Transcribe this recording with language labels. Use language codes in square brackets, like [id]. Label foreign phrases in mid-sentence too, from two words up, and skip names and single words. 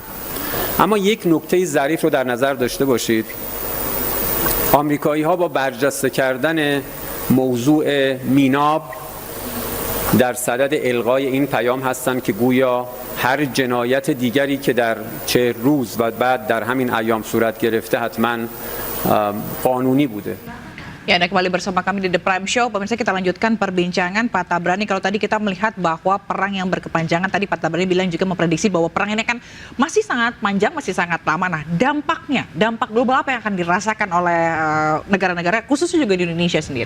[fa] اما یک نکته ظریف رو در نظر داشته باشید، آمریکایی ها با برجسته کردن موضوع میناب در صدد الغای این پیام هستند که گویا هر جنایت دیگری که در چه روز و بعد در همین ایام صورت گرفته حتما قانونی بوده. [id] Ya, Anda kembali bersama kami di The Prime Show. Pemirsa, kita lanjutkan perbincangan Pak Tabrani. Kalau tadi kita melihat bahwa perang yang berkepanjangan, tadi Pak Tabrani bilang juga memprediksi bahwa perang ini kan masih sangat panjang, masih sangat lama. Nah, dampak global apa yang akan dirasakan oleh negara-negara, khususnya juga di Indonesia sendiri?